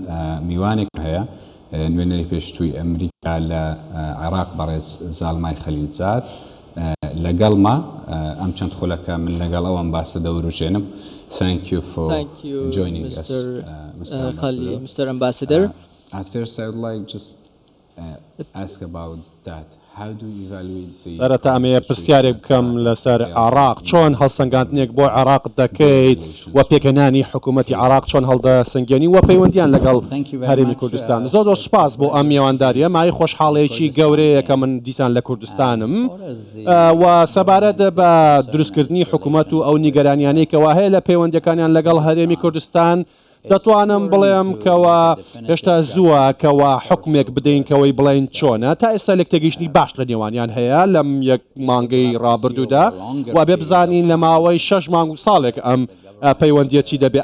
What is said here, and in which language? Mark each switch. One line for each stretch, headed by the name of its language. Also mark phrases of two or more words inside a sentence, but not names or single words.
Central Kurdish: میوانێک هەیە نوێنەری پێشتووی ئەمریکا لە عێراق بەڕێز زاڵمای خەلیلزاد لەگەڵما ئەم چەند خولەکە من لەگەڵ ئەوەم باسە دەوروژێنم.
English: Thank you for joining us, Mr. Ambassador. At first, I would like just ask about that. How do you evaluate the
Central Kurdish: سەرەتا ئەمەیە پرسیارێک بکەم لەسەر عێراق چۆن هەڵسەنگاندنێک بۆ عێراق دەکەیت و پێکەنانی حکوومەتی عێراق چۆن هەڵدەسەنگێنی و پەیوەندیان لەگەڵ هەرێمی کوردستان. زۆر سوپاس بۆ ئەم میێوانداریە، مای خۆشحاڵەیەکی گەورەیە کە من دیسان لە کوردستانم و سەبارەت بە دروستکردنی حکوومەت و ئەو نیگەرانیانەی کەوا هەیە لە پەیوەندەکانیان لەگەڵ هەرێمی کوردستان دەتوانم بڵێم کەوا هێشتا زووە کەوا حکمێک بدەین کەوەی بڵێن چۆنە تا ئێستا لەکتێگەیشتنی باش لە نێوانیان هەیە لەم یەک مانگەی ڕابردوودا و بێ بزانین لە ماوەی 6 مانگ و ساڵێک ئەم پەیوەندیە چی دەبێ.